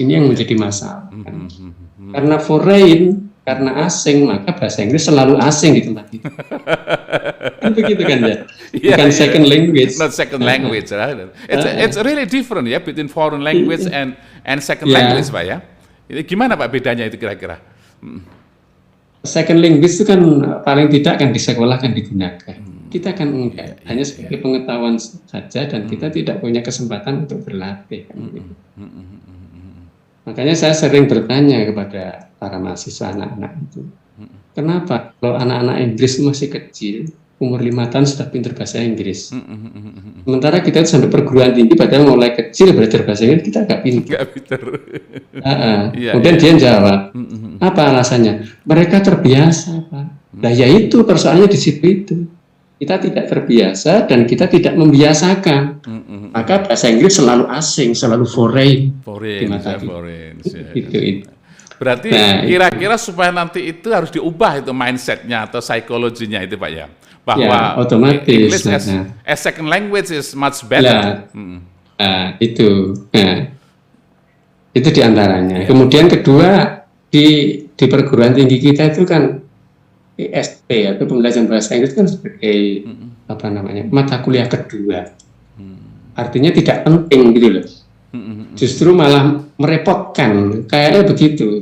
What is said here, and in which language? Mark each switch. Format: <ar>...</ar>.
<id>Ini yang menjadi masalah kan? Karena foreign, karena asing, maka bahasa Inggris selalu asing di tempat itu. Kan begitu kan ya? Bukan</id> <en>second language. Not second language, right? It's really different ya between foreign language and second language,</en> <id>Pak ya. Gimana Pak bedanya itu kira-kira? Second language itu kan paling tidak kan di sekolah kan digunakan. Kita kan enggak, hanya sebagai pengetahuan saja dan kita tidak punya kesempatan untuk berlatih. Kan, gitu. Makanya saya sering bertanya kepada para mahasiswa anak-anak itu, kenapa kalau anak-anak Inggris masih kecil, umur 5 tahun sudah pintar bahasa Inggris. Sementara kita sampai perguruan tinggi padahal mulai kecil belajar bahasa Inggris kita nggak pintar. Kemudian dia jawab, apa alasannya? Mereka terbiasa, Pak. Nah, yaitu persoalannya di situ itu. Kita tidak terbiasa dan kita tidak membiasakan. Maka bahasa Inggris selalu asing, selalu foreign di mata kita. Itu. Berarti kira-kira supaya nanti itu harus diubah itu mindsetnya atau psikologinya itu Pak ya, bahwa otomatis</id> <en>English as second language is much better.</en> <id>Itu diantaranya. Kemudian kedua di perguruan tinggi kita itu kan ISP atau pembelajaran bahasa Inggris kan sebagai mata kuliah kedua. Artinya tidak penting gitu loh. Justru malah merepotkan, kayaknya begitu.</id>